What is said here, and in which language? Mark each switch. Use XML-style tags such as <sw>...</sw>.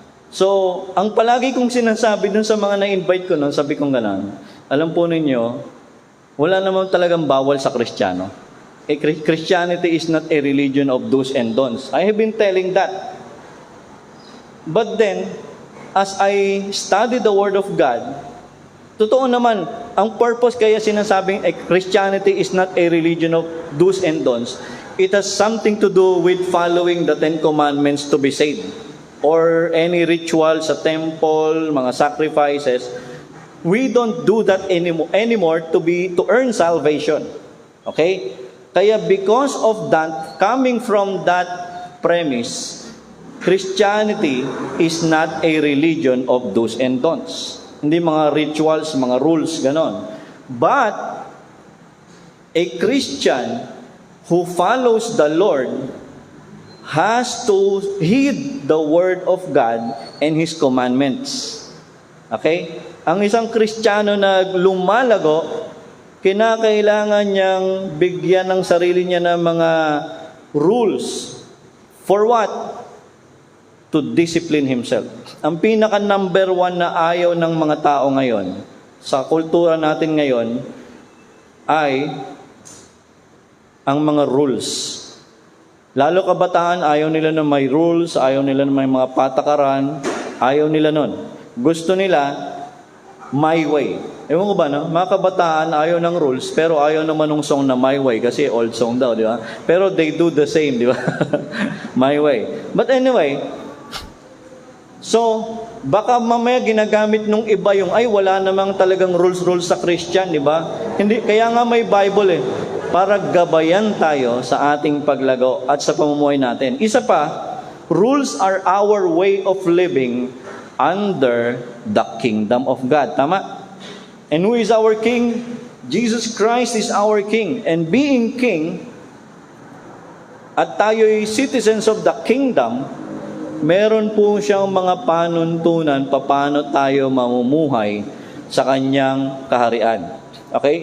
<tl>So, ang palagi kong sinasabi dun sa mga na-invite ko noon, sabi kong gano'n, alam po ninyo, wala naman talagang bawal sa Kristiyano.</tl> <en>Christianity is not a religion of do's and don'ts. I have been telling that. But then, as I study the Word of God,</en> <tl>totoo naman, ang purpose kaya sinasabing</tl> <en>Christianity is not a religion of do's and don'ts. It has something to do with following the Ten Commandments to be saved. Or any ritual sa temple, mga sacrifices. We don't do that anymore to earn salvation. Okay? Kaya because of that, coming from that premise, Christianity is not a religion of do's and don'ts.</en> <tl>Hindi mga rituals, mga rules, ganon.</tl> <en>But, a Christian who follows the Lord has to heed the Word of God and His commandments. Okay?</en> <tl>Ang isang Kristiyano na lumalago, kinakailangan niyang bigyan ng sarili niya ng mga rules.</tl> <en>For what? To discipline himself.</en> <tl>Ang pinaka number one na ayaw ng mga tao ngayon, sa kultura natin ngayon, ay ang mga rules. Lalo kabataan, ayaw nila na may rules, ayaw nila na may mga patakaran, ayaw nila nun. Gusto nila, my way. Ewan ko ba, mga kabataan, ayaw ng rules, pero ayaw naman ng song na My Way, kasi old song daw, di ba?</tl> <en>Pero they do the same, di ba? My Way. But anyway,</en> <tl>so, baka mamaya ginagamit nung iba yung, wala namang talagang rules sa Christian, di ba? Hindi, kaya nga may Bible para gabayan tayo sa ating paglago at sa pamumuhay natin. Isa pa,</tl> <en>rules are our way of living under the kingdom of God.</en> <tl>Tama?</tl> <en>And who is our King? Jesus Christ is our King. And being King,</en> <tl>at tayo'y citizens of the kingdom, meron po siyang mga panuntunan paano tayo mamumuhay sa kanyang kaharian. Okay?</tl>